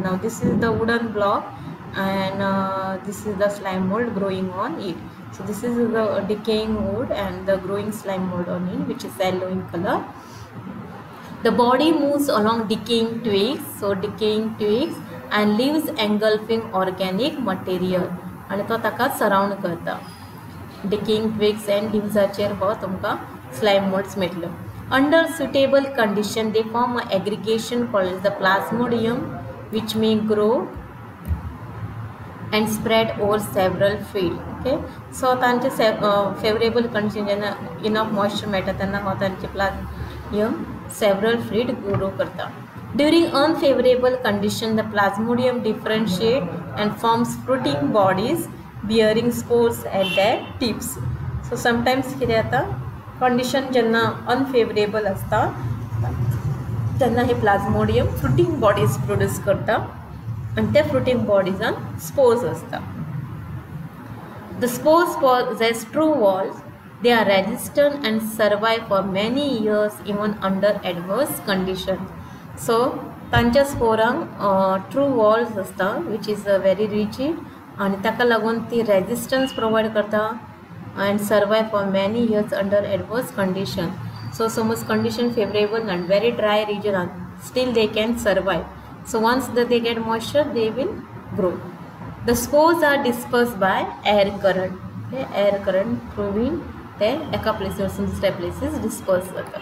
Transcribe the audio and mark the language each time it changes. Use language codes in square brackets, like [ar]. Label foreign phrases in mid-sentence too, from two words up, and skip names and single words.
[en] Now this is the wooden block, and this is the slime mold growing on it. So this is the decaying wood and the growing slime mold on it, which is yellow in color. The body moves along decaying twigs, so decaying twigs, and leaves engulfing organic material, and [kok] तो ताका surround करता. [en] Decaying twigs and leaves [kok] आचेर हो तुमका [en] slime molds मेळटलो. Under suitable condition, they form an aggregation called the plasmodium, which may grow and spread over several feet. Okay, so तांचे favorable condition जेन्ना enough moisture [kok] मेळटा तेन्ना हो तांचे [en] plasmodium several feet grow करता. During unfavorable condition, the plasmodium differentiate and forms fruiting bodies bearing spores at their tips. So sometimes [kok] कितें जाता, कंडिशन जेन्ना अनफेवरेबल असता तेन्ना हे [en] plasmodium fruiting bodies produce [kok] करता, आणि त्या [en] fruiting bodies [kok] स्पोर्स असता. [en] the spores possess true walls. They are resistant and survive for many years even under adverse conditions. [kok] So तांच्या स्पोरांक [en] true walls [kok] असता, [en] which is very rigid, [kok] आणि ताका लागून ती [en] resistance provide करता and survive for many years under adverse condition. So समज condition favorable and very dry region, still they can survive. So once that they get moisture, they will grow. The spores are dispersed by air current. Okay, air current proving the एका places or दुसऱ्या places dispersed जाता.